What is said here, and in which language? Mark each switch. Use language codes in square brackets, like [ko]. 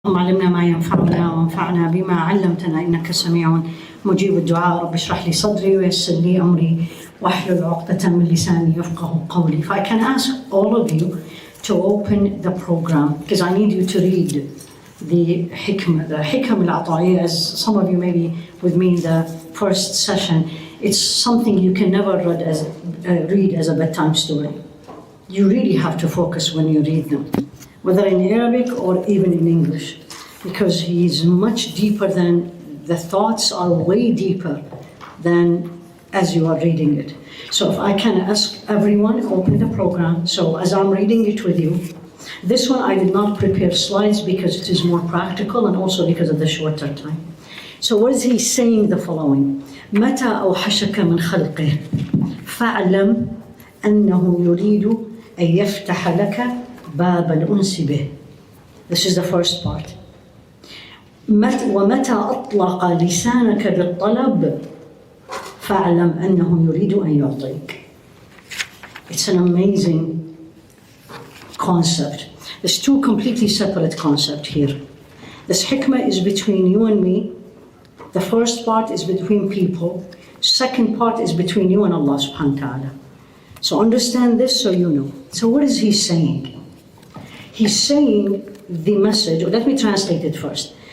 [ar] علمنا ما ينفعنا وانفعنا بما علمتنا إنك سميع مجيب الدعاء. رب اشرح لي صدري ويسر لي أمري واحلل عقدة من لساني يفقه قولي. [en] If I can ask all of you to open the program, because I need you to read the Hikam al-Ata'iyya, as some of you may be with me in the first session. It's something you can never read as a bedtime story. You really have to focus when you read them, whether in Arabic or even in English, because he is much deeper than, the thoughts are way deeper than as you are reading it. So if I can ask everyone, open the program. So as I'm reading it with you, this one I did not prepare slides because it is more practical and also because of the shorter time. So what is he saying? The following: [ar] متى أوحشك من خلقه فاعلم أنه يريد أن يفتح لك باب الأنس به. [en] This is the first part. [ar] ومتى أطلق لسانك بالطلب فاعلم أنه يريد أن يعطيك. [en] It's an amazing concept. There's two completely separate concepts here. This hikmah is between you and me. The first part is between people. Second part is between you and Allah subhanahu wa ta'ala. So understand this so you know. So what is he saying? He's saying the message, or let me translate it first.